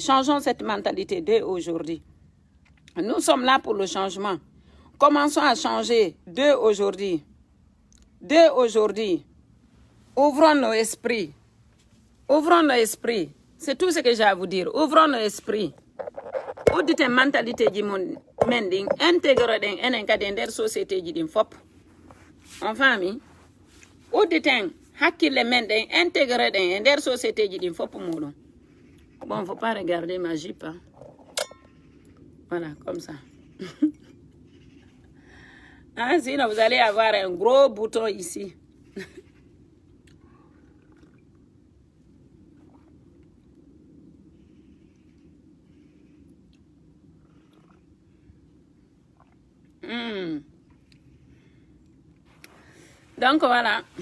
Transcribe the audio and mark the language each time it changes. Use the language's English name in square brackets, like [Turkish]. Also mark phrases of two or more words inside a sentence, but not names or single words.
[French] Changeons cette mentalité dès aujourd'hui. Nous sommes là pour le changement. Commençons à changer dès aujourd'hui. Dès aujourd'hui. Ouvrons nos esprits. Ouvrons nos esprits. C'est tout ce que j'ai à vous dire. Ouvrons nos esprits. [Fula] Uddite mentalité ji men ɗin intégre ɗen enen kadi e nder société ji ɗin fop. [French] On famille. [Fula] Udditen hakkille men ɗen intégre ɗen e nder société ji ɗin fop muɗum. [French] Bon, faut pas regarder ma jupe. Voilà, comme ça. Hein, sinon, vous allez avoir un gros bouton ici. Donc, voilà.